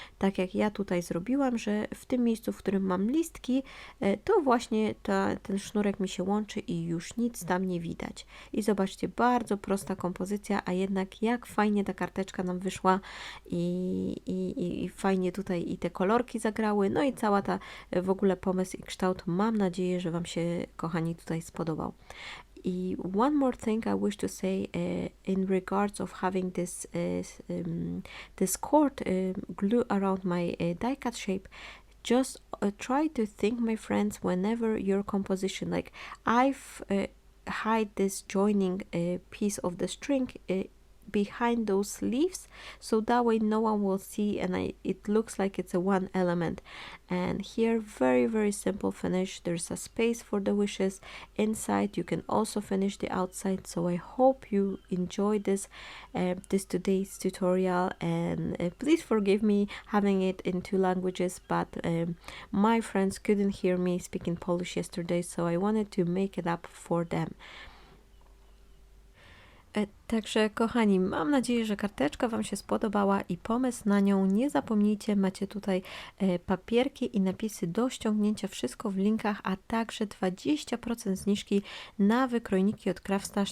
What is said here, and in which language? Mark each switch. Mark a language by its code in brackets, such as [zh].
[pl] Tak jak ja tutaj zrobiłam, że w tym miejscu, w którym mam listki, to właśnie ten sznurek mi się łączy i już nic tam nie widać. I zobaczcie, bardzo prosta kompozycja, a jednak jak fajnie ta karteczka nam wyszła i fajnie tutaj i te kolorki zagrały, no i cała ta w ogóle pomysł i kształt. Mam nadzieję, że Wam się, kochani, tutaj spodobał. [en] One more thing I wish to say in regards of having this cord glue around my die cut shape. Just try to think, my friends, whenever your composition, like I've hide this joining piece of the string behind those leaves, so that way no one will see, and it looks like it's a one element. And here, very simple finish. There's a space for the wishes inside. You can also finish the outside. So I hope you enjoyed this today's tutorial, and please forgive me having it in 2 languages, but my friends couldn't hear me speaking Polish yesterday, so I wanted to make it up for them. [pl] Także kochani, mam nadzieję, że karteczka Wam się spodobała i pomysł na nią. Nie zapomnijcie, macie tutaj papierki i napisy do ściągnięcia, wszystko w linkach, a także 20% zniżki na wykrojniki od CRAFTSTASH.